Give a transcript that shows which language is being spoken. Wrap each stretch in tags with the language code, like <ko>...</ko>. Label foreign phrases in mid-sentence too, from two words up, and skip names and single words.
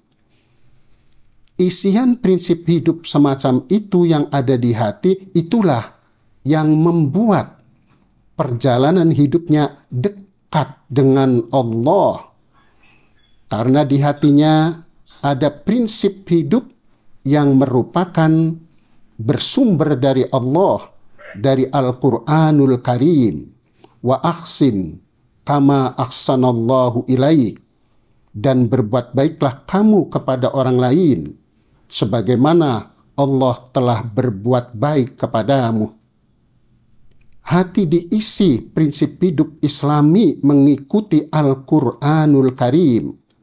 <id>Isian prinsip hidup semacam itu yang ada di hati, itulah yang membuat perjalanan hidupnya dekat dengan Allah. Karena di hatinya ada prinsip hidup yang merupakan bersumber dari Allah, dari Al-Quranul Karim.</id> <ar>Wa ahsin kama ahsanallahu ilaik,</ar> <id>dan berbuat baiklah kamu kepada orang lain sebagaimana Allah telah berbuat baik kepadamu. Hati diisi prinsip hidup Islami mengikuti Al-Quranul Karim.</id>